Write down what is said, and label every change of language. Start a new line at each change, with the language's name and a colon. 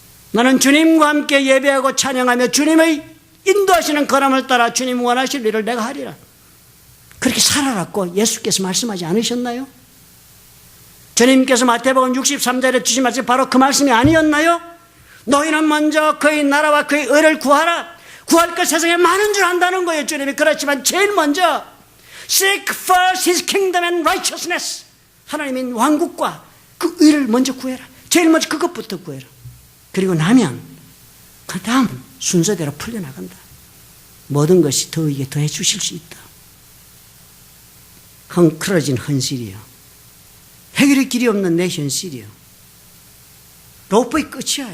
Korean: 나는 주님과 함께 예배하고 찬양하며 주님의 인도하시는 걸음을 따라 주님 원하실 일을 내가 하리라. 그렇게 살아라고 예수께서 말씀하지 않으셨나요? 주님께서 마태복음 63절에 주신 말씀이 바로 그 말씀이 아니었나요? 너희는 먼저 그의 나라와 그의 의를 구하라. 구할 것 세상에 많은 줄 안다는 거예요.
English: 주님이 그렇지만 제일 먼저 Seek first His kingdom and righteousness.
Korean: 하나님의 왕국과 그 의를 먼저 구해라. 제일 먼저 그것부터 구해라. 그리고 나면 그 다음 순서대로 풀려나간다. 모든 것이 너에게 더해 주실 수 있다. 헝클어진 현실이요. 해결의 길이 없는 내 현실이요. 로프의 끝이야.